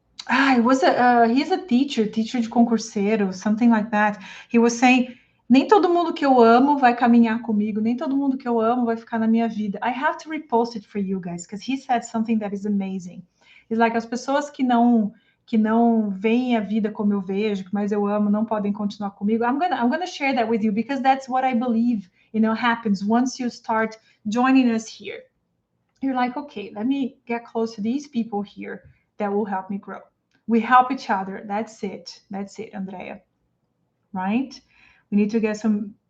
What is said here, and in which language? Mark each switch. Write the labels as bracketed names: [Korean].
[English] It was he's a teacher de concurseiro, something like that. He was saying, [Portuguese] nem todo mundo que eu amo vai caminhar comigo, nem todo mundo que eu amo vai ficar na minha vida. [English] I have to repost it for you guys, because he said something that is amazing. It's like, [Portuguese] as pessoas que não veem a vida como eu vejo, mas eu amo, não podem continuar comigo. [English] I'm gonna share that with you, because that's what I believe, happens once you start joining us here. You're like, okay, let me get close to these people here that will help me grow. We help each other. That's it. That's it, Andrea. Right? We need to get some.